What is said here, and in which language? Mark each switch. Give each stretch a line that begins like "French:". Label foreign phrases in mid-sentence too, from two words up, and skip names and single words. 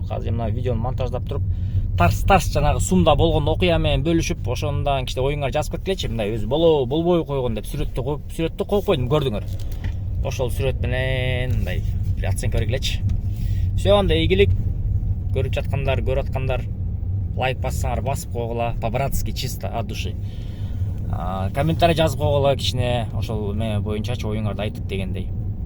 Kyrgyz: Азыр мына видеону монтаждап туруп, тарс жанагы сумда болгон окуя менен бөлүшүп, ошондон кичине оюңар жазып кеткилечи, мындай өзү болбой койгон деп сүрөттү коюп койдум, көрдүңөр. Ошол сүрөт менен мындай бир оценка бергилечи. Все, анда ийгилик. Көрүп жаткандар, көрүп аткандар, лайк бассаңар басып койгула,
Russian: по-братски, чисто от души.
Kyrgyz: Комментарий жазып койгула кичине, ошол эме боюнча оюңарды айтып дегендей.